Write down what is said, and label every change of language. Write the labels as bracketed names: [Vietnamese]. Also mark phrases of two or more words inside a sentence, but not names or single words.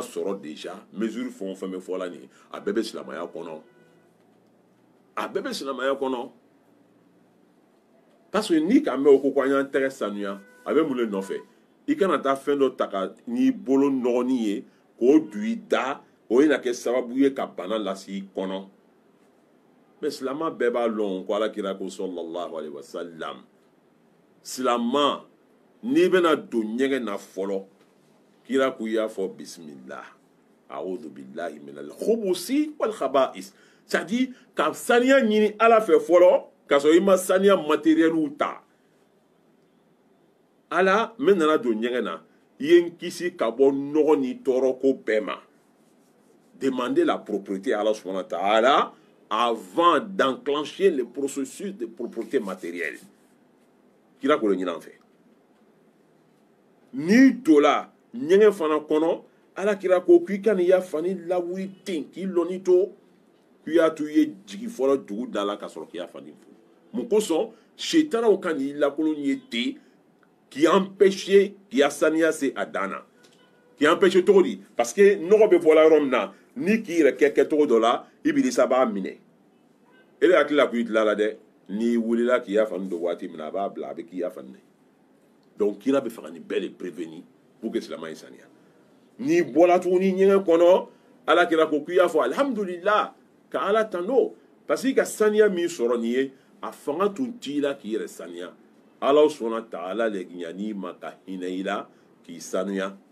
[Bambara] sɔrɔ déjà mesure fɛn o fɛn bɛ fɔla nin a bɛɛ bɛ silamɛya kɔnɔ a bɛɛ bɛ silamɛya kɔnɔ [French] parce que [Bambara] ni ka mɛn o ko k'an y'an tɛgɛ sanuya a bɛ mun de nɔfɛ i kana taa fɛn dɔ ta ka n'i bolo nɔgɔnin ye k'o don i da o bɛna kɛ sababu ye ka bana lase i kɔnɔ mais silama bɛɛ b'a lɔn ko alakira ko [Arabic] صلى الله عليه وسلم [Bambara] silama n'i bɛna don ɲɛgɛn na fɔlɔ kira ko i y'a fɔ bisimila [Arabic] أعوذ بالله من الخبث والخبائث [French] c'est à dire [Bambara] ka saniya ɲini ala fɛ fɔlɔ k'a sɔrɔ i ma saniya matériel ta ala n nana don ɲɛgɛn na i ye n kisi ka bɔ nɔgɔ ni tɔɔrɔ ko bɛɛ ma [French] demandez la propriété à Allah [Arabic] سبحانه وتعالى [French] avant d'enclencher le processus de propriété matérielle [Bambara] kira ko le ɲini an fɛ n'i donna ɲɛgɛn fana kɔnɔ ala kira ko k'i ka nin yafa ni lawuli ten k'i lɔnni to k'i y'a to i ye jigi fɔlɔ dugu da la ka sɔrɔ k'i yafa ni fo mun kosɔn setanaw ka n'i lakolon ye ten k'i empêcher k'i ya saniya se a dan na k'i empêcher cogo di [French] parce que [Bambara] nɔgɔ bɛ bɔla yɔrɔ min na ni k'i yɛrɛ kɛ kɛcogo dɔ la ibilisa b'a minɛ e de hakili la k'i dilan la dɛ n'i wulila k'i yafa ni don waati min na a b'a bila a bɛ k'i yafa ni donc kira bɛ fɛ ka nin bɛɛ [French] de prévenir pour que [Bambara] silamɛ in saniya n'i bɔra tuguni ɲɛgɛn kɔnɔ ala kira ko k'i y'a fɔ alhamdulillah ka ala tando [French] parce que [Bambara] ka saniya min sɔrɔ nin ye a fanga tun t'i la k'i yɛrɛ saniya ala sɔnna ta'ala le ɲan'i ma ka hinɛ i la k'i sanuya